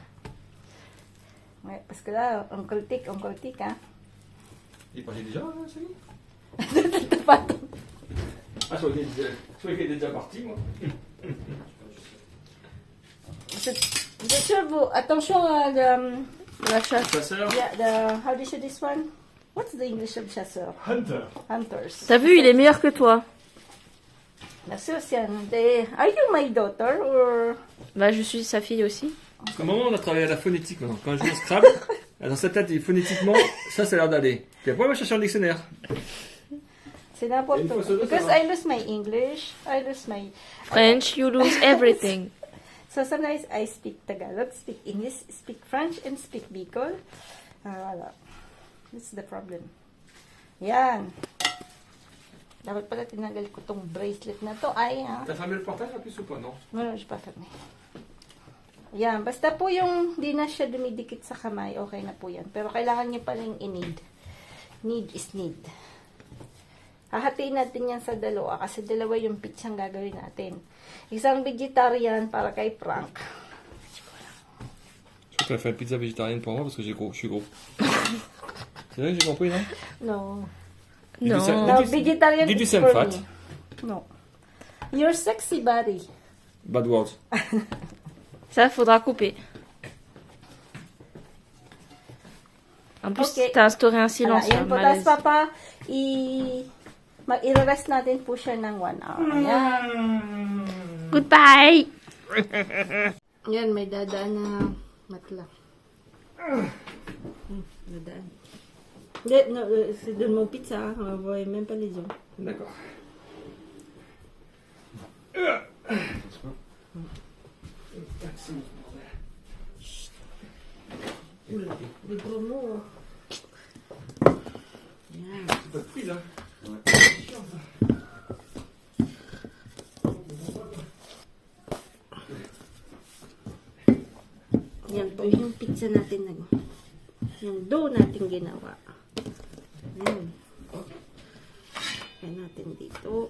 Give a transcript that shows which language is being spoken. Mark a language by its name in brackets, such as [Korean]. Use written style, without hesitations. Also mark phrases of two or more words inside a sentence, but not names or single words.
[French] Ouais, parce que là, Uncle Tic, hein. Il parlait déjà, c'est lui? T'as pas. Ah, je croyais qu'il était déjà parti, moi. Vous êtes sûr, vous? Attention à La chasse. Chasseur. [English] how do you say this one? What's the English of chasseur? Hunter. Hunters. [French] T'as vu, il est meilleur que toi. Merci, Océane. [English] Are you my daughter or? [French] Bah, je suis sa fille aussi. Parce qu'au moment, on a travaillé à la phonétique maintenant. Quand je joue au Scrabble, dans sa tête, il dit phonétiquement, ça a l'air d'aller. Puis après, on va chercher un dictionnaire. C'est n'importe Une fois quoi. sur deux, ça [English] Because [French] va. [English] I lose my English. I lose my... French, you lose everything. So sometimes I speak Tagalog, speak English, speak French, and speak Bicol. Wala. That's the problem. [Filipino] Yan. Dapat pala tinanggal ko tong bracelet na to. Ay, ha? [French] T'as fermé le portail en plus ou pas, non? No, j'ai pas fermé. [Filipino] Yan. Basta po yung di na siya dumidikit sa kamay, okay na po yan. Pero kailangan niyo palang i-need. [English] Need is need. [Filipino] Hahatiin natin yan sa dalawa kasi dalawa yung pitsang gagawin natin. Isang vegetarian para kay Frank. [French] Je crois qu'elle a fait une pizza végétarienne pour moi parce que je suis gros. C'est vrai que j'ai compris, non? [English] No. [French] Non. [English] No, vegetarian Did you is send for fat? me. No. Your sexy body. Bad words. [French] Ça, faudra couper. En plus, [English] Ok. [French] t'as instauré un silence. [Filipino] Ayan [French] un [Filipino] po. [French] malaise. [Filipino] Tapos papa, i-rest natin po siya ng 1 hour. Ayan. [English] Goodbye! [Filipino] Yan, may dadaan na matla. Dadaan. Hindi, no, [French] c'est de mon pizza. On va voir même pas les gens. D'accord. Oula, des gros mots. [Filipino] Yan. [French] C'est pas de prise, hein? [Filipino] Yan po yung pizza natin yung dough natin ginawa. Yan. Yan natin dito.